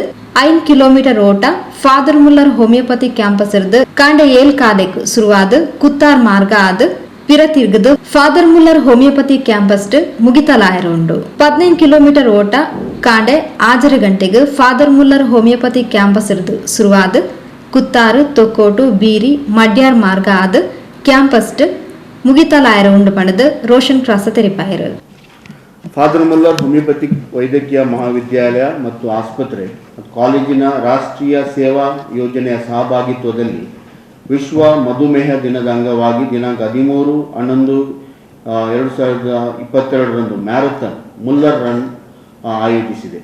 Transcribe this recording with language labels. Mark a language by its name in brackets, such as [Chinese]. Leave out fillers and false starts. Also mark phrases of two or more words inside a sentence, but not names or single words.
[Tulu] 5 ಕಿಲೋಮೀಟರ್ ಓಟ ಫಾದರ್ ಮುಲ್ಲರ್ ಹೋಮಿಯೋಪತಿ ಕ್ಯಾಂಪಸ್ ಇರ್ದು ಕಾಂಡೆ 7 ಕಾಲೆಕ್ ಶುರುವಾದ ಕುತ್ತಾರ್ ಮಾರ್ಗ ಆದ ಪಿರತಿರ್ಗದು ಫಾದರ್ ಮುಲ್ಲರ್ ಹೋಮಿಯೋಪತಿ ಕ್ಯಾಂಪಸ್ ಮುಗಿತಲಾಯರು ಉಂಡು. 15 ಕಿಲೋಮೀಟರ್ ಓಟ ಕಾಂಡೆ 6 ಗಂಟೆಗೆ ಫಾದರ್ ಮುಲ್ಲರ್ ಹೋಮಿಯೋಪತಿ ಕ್ಯಾಂಪಸ್ ಇರ್ದು ಶುರುವಾದ ಕುತ್ತಾರು ತೊಕ್ಕೋಟು ಬೀರಿ ಮಡ್ಯಾರ್ ಮಾರ್ಗ ಆದ ಕ್ಯಾಂಪಸ್ ಮುಗಿತಲಾಯರು ಉಂಡು ಪಣದು ರೋಷನ್ ಕ್ರಾಸ ತೆರಿಪಾಯರು. [Kannada] ಫಾದರ್ ಮುಲ್ಲರ್ ಹೋಮಿಯೋಪತಿಕ್ ವೈದ್ಯಕೀಯ ಮಹಾವಿದ್ಯಾಲಯ ಮತ್ತು ಆಸ್ಪತ್ರೆ ಮತ್ತು ಕಾಲೇಜಿನ ರಾಷ್ಟ್ರೀಯ ಸೇವಾ ಯೋಜನೆಯ ಸಹಭಾಗಿತ್ವದಲ್ಲಿ ವಿಶ್ವ ಮಧುಮೇಹ ದಿನದ ಅಂಗವಾಗಿ ದಿನಾಂಕ 13/11/2022 ಮ್ಯಾರಥಾನ್ ಮುಲ್ಲರ್ ರನ್ ಆಯೋಜಿಸಿದೆ.